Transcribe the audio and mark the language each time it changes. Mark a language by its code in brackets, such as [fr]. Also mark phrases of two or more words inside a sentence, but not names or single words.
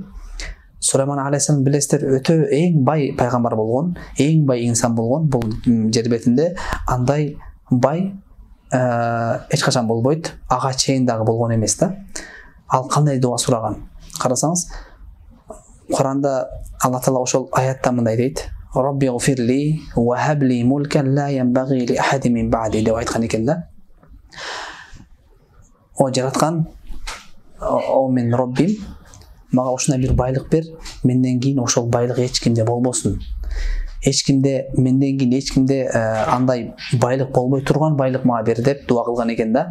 [ky] Сулайман алейхисалам билесиздер, өтө эң бай пайгамбар болгон, эң бай инсан болгон. Бул жер бетинде андай бай эч качан болбойт. Ага чейин дагы болгон эмес да. Ал кандай дуа сураган? Карасаңыз, Куранда Аллах Таала ошол аятта мындай дейт: [ar] رب اغفر لي وهب لي ملكا لا ينبغي لأحد من بعدي [ky] деп айткан экен да. О жараткан, о мен Роббим, мага ушундай бир байлык бер, менден кийин ошол байлык эч кимде болбосун. Менден кийин эч кимде андай байлык болбой турган байлык мага бер деп дуа кылган экен да.